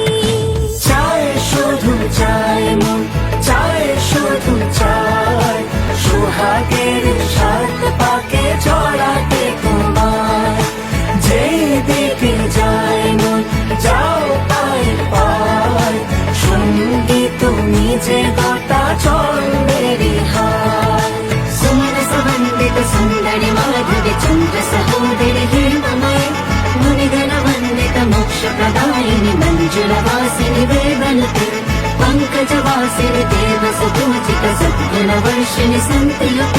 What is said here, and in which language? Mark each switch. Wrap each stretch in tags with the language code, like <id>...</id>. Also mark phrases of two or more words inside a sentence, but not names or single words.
<bn>চাই শুধু চাই মন, চাই শুধু চাই সোহাগের সাত পাকে জড়াতে তোমায়। যেই দিকে যায় মন যাও পায় পায়, সঙ্গী তুমি যে গোটা জন্মেরই হয়।</bn> <sa>సుందరి మాధవి చంద్ర సహోదరి హేమమయ, మునిగణ వందిత మోక్ష ప్రదాయిని మంజుల వాసిని వేదనుతే, పంకజ వాసిని దేవ సుపూజిత సద్గుణ వర్షిణి సంతయుతే।</sa>